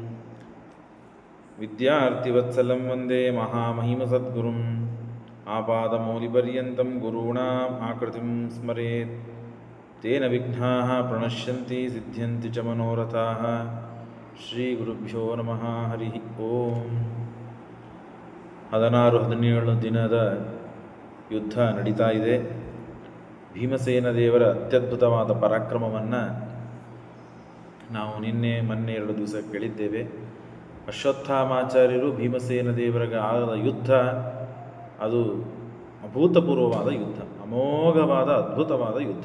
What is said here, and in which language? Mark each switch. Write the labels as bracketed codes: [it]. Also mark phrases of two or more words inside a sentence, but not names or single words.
[sa] विद्यार्थिवत्सलं वन्दे महामहिमसद्गुरुम् आपादमौलिपर्यन्तं गुरूणाम् आकृतिं स्मरेत् तेन विघ्नाः प्रणश्यन्ति सिद्ध्यन्ति च मनोरथाः ಶ್ರೀಗುರುಭ್ಯೋ ನಮಃ ಹರಿ ಓಂ [kn] 16-17 ದಿನದ ಯುದ್ಧ ನಡೀತಾ ಇದೆ. ಭೀಮಸೇನ ದೇವರ ಅತ್ಯದ್ಭುತವಾದ ಪರಾಕ್ರಮವನ್ನು ನಾವು ನಿನ್ನೆ ಮೊನ್ನೆ 2 ದಿವಸ ಕೇಳಿದ್ದೇವೆ. ಅಶ್ವತ್ಥಾಮಾಚಾರ್ಯರು ಭೀಮಸೇನ ದೇವರಿಗೆ ಆದ ಯುದ್ಧ ಅದು ಅಭೂತಪೂರ್ವವಾದ ಯುದ್ಧ, ಅಮೋಘವಾದ ಅದ್ಭುತವಾದ ಯುದ್ಧ.